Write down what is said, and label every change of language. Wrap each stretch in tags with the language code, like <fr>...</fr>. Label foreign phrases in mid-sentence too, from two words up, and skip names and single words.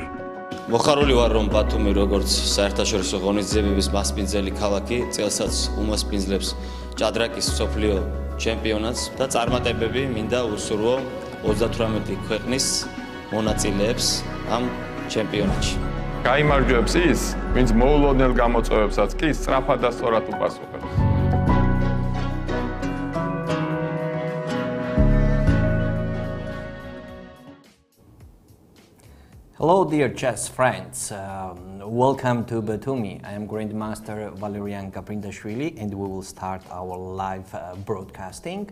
<ka>მოხარული ვარ, რომ ბათუმი როგორც საერთაშორისო ღონისძიებების მასპინძელი ქალაქი წელსაც უმასპინძლებს ჭადრაკის მსოფლიო ჩემპიონატს და წარმატებები მინდა უსურვო 38 ქვეყნის მონაწილეებს ამ ჩემპიონატში. გაიმარჯვებს ის, ვინც მოულოდნელ გამოწვევებსაც კი სწრაფად და სწორად უპასუხებს.</ka> <en>Hello dear chess friends, welcome to Batumi. I am Grandmaster Valeri and Gaprindashvili and we will start our live broadcasting.</en>